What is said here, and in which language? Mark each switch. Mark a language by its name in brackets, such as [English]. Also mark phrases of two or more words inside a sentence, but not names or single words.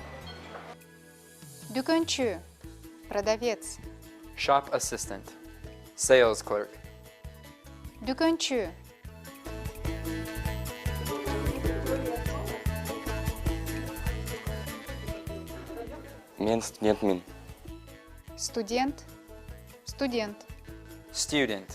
[Kyrgyz] Дүкөнчү – продавец. [English] Shop assistant. Sales clerk. [Kyrgyz] Дүкөнчү. Мен студентмин. Студент. Студент. [English] Student.